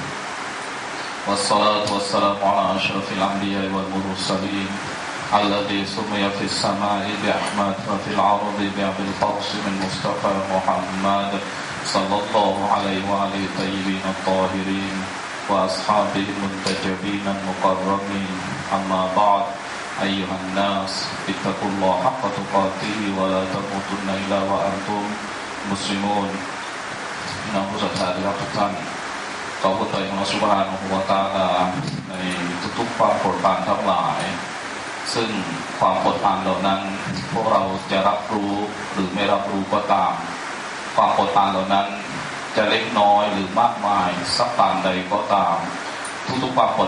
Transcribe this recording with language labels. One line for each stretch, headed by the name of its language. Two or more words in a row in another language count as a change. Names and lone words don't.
Arabic: والصلاة والسلام على أشرف الأنبياء والمرسلين الذي سمي في السماء بأحمد وفي الأرض بأبي القاسم المصطفى محمد صلى الله عليه وآله الطيبين الطاهرين وأصحابه المنتجبين المقربين أما بعد أيها الناس اتقوا الله حق تقاته ولا تموتن إلا وأنتم مسلمون
Thai: น้องผู้ศรัทธาที่รักทุกท่านขอพระทัยของอัลลอฮฺ
Arabic: سبحانه وتعالى
Thai: ในทุกๆความโปรดปรานทั้งหลายซึ่งความโปรดปรานเหล่า นั้นพวกเราจะรับรู้หรือไม่รับรู้ก็ตามความโปรดปรานเหล่านั้นจะเล็กน้อยหรือมากมายสักปานใดก็ตามทุกๆความโปรด